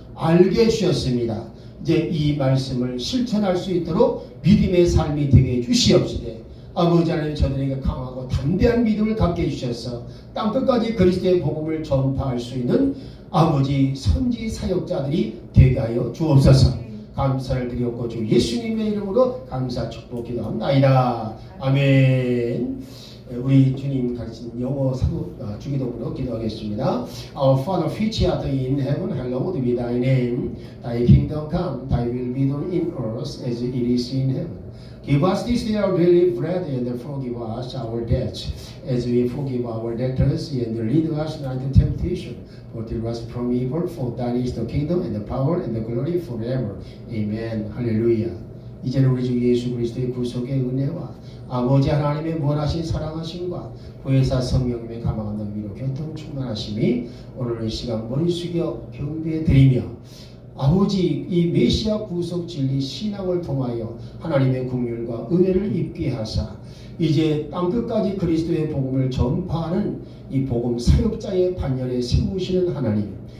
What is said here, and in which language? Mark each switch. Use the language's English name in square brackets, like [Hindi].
[Korean] 알게 해주셨습니다. 이제 이 말씀을 실천할 수 있도록 믿음의 삶이 되게 해주시옵시되, 아버지 하나님 저들에게 강하고 담대한 믿음을 갖게 해주셔서 땅끝까지 그리스도의 복음을 전파할 수 있는 아버지 선지 사역자들이 되게 하여 주옵소서. 감사를 드리옵고 주 예수님의 이름으로 감사 축복 기도합니다. 아멘. 우리 주님 가르친 영어 사도 주기도문으로 기도하겠습니다. [English] Our Father which art in heaven, hallowed be thy name. Thy kingdom come, thy will be done in earth as it is in heaven. Give us this day our daily bread, and forgive us our debts, as we forgive our debtors, and lead us not into temptation, but deliver us from evil. For thine is the kingdom, and the power, and the glory forever. [Korean] Amen. 할렐루야. 이제는 우리 주 예수 그리스도의 구속의 은혜와 아버지 하나님의 무한하신 사랑하심과 보혜사 성령님의 감화한 능미로 교통 충만하심이 오늘 이 시간 머리 숙여 경배해 드리며, 아버지 이 메시아 구속 진리 신앙을 통하여 하나님의 긍휼과 은혜를 입게 하사 이제 땅끝까지 그리스도의 복음을 전파하는 이 복음 사역자의 반열에 세우시는 하나님,